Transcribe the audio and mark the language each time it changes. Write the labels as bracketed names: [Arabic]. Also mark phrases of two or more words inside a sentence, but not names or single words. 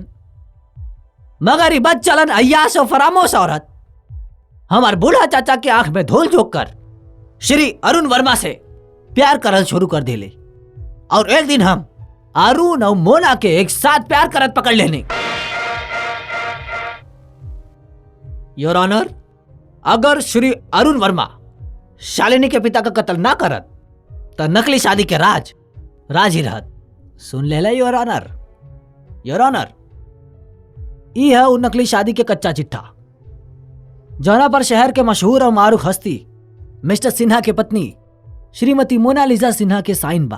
[Bhojpuri] मगर ई बद चलन अय्यास और फरामोश औरत हमार बूढ़ा चाचा के आंख में धूल झोंक कर श्री अरुण वर्मा से प्यार करल शुरू कर दिले और एक दिन हम अरुण और मोना के एक साथ प्यार करत पकड़ लेने। [English] your honour, [Bhojpuri] अगर श्री अरुण वर्मा शालिनी के पिता का कत्ल ना करत तो नकली शादी के राज ही रहत। सुन ले [English] your honour. Your honour, [Bhojpuri] ई है उन नकली शादी के कच्चा चिट्ठा जौना पर शहर के मशहूर और मारूफ हस्ती मिस्टर सिन्हा के पत्नी श्रीमती मोनालिसा सिन्हा के साइन बा।